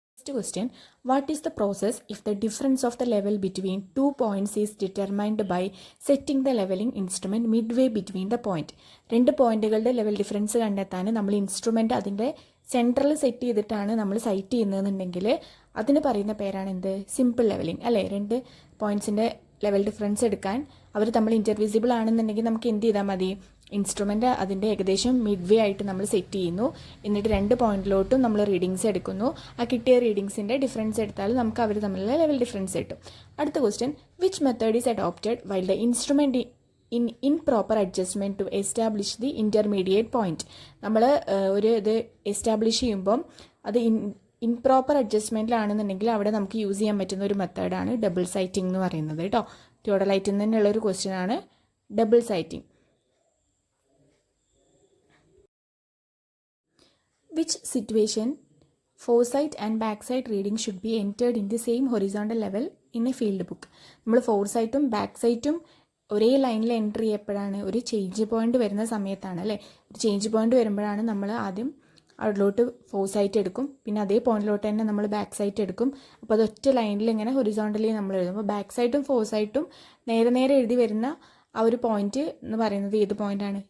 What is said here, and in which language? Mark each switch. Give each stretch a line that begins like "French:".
English: Next question, what is the process if the difference of the level between 2 points is determined by setting the leveling instrument midway between the point?
Malayalam: രണ്ട് പോയിന്റുകളുടെ level difference കണ്ടെത്താൻ നമ്മൾ instrument അതിൻ്റെ central set ചെയ്തിട്ടാണ് നമ്മൾ site ചെയ്യുന്നതെന്നുണ്ടെങ്കിൽ അതിന് പറയുന്ന പേരാണ് എന്ത്? സിമ്പിൾ ലെവലിംഗ് അല്ലേ? രണ്ട് പോയിന്റ്സിൻ്റെ ലെവൽ ഡിഫറൻസ് എടുക്കാൻ അവർ തമ്മിൽ ഇൻ്റർവിസിബിൾ ആണെന്നുണ്ടെങ്കിൽ നമുക്ക് എന്ത് ചെയ്താൽ മതി? ഇൻസ്ട്രുമെൻ്റ് അതിൻ്റെ ഏകദേശം മിഡ് വേ ആയിട്ട് നമ്മൾ സെറ്റ് ചെയ്യുന്നു. എന്നിട്ട് രണ്ട് പോയിന്റിലോട്ടും നമ്മൾ റീഡിങ്സ് എടുക്കുന്നു. ആ കിട്ടിയ റീഡിങ്സിൻ്റെ ഡിഫറൻസ് എടുത്താൽ നമുക്ക് അവർ തമ്മിലുള്ള ലെവൽ ഡിഫറൻസ് കിട്ടും.
English: അടുത്ത question, which method is adopted while the instrument in proper adjustment to establish the intermediate point?
Malayalam: നമ്മൾ ഒരു ഇത് എസ്റ്റാബ്ലിഷ് ചെയ്യുമ്പം അത് ഇംപ്രോപ്പർ അഡ്ജസ്റ്റ്മെൻറ്റിലാണെന്നുണ്ടെങ്കിൽ അവിടെ നമുക്ക് യൂസ് ചെയ്യാൻ പറ്റുന്ന ഒരു മെത്തേഡാണ് ഡബിൾ സൈറ്റിംഗ് എന്ന് പറയുന്നത് കേട്ടോ. തിയോഡലൈറ്റിൽ നിന്നുള്ളൊരു ക്വസ്റ്റ്യൻ ആണ് double citing.
English: Which situation foresight and backside reading should be entered in the same horizontal level in a field book?
Malayalam: നമ്മൾ ഫോർസൈറ്റും ബാക്സൈറ്റും ഒരേ ലൈനിൽ എൻട്രി ചെയ്യപ്പോഴാണ് ഒരു ചേഞ്ച് പോയിന്റ് വരുന്ന സമയത്താണ് അല്ലേ? ഒരു ചേഞ്ച് പോയിന്റ് വരുമ്പോഴാണ് നമ്മൾ ആദ്യം അതിലോട്ട് ഫോർസൈറ്റ് എടുക്കും, പിന്നെ അതേ പോയിന്റിലോട്ട് തന്നെ നമ്മൾ ബാക്ക് സൈറ്റ് എടുക്കും. അപ്പോൾ അത് ഒറ്റ ലൈനിൽ ഇങ്ങനെ ഹൊറിസോണ്ടലി നമ്മൾ എഴുതും. അപ്പോൾ ബാക്ക് സൈറ്റും ഫോർസൈറ്റും നേരെ എഴുതി വരുന്ന ആ ഒരു പോയിന്റ് എന്ന് പറയുന്നത് ഏത് പോയിന്റാണ്?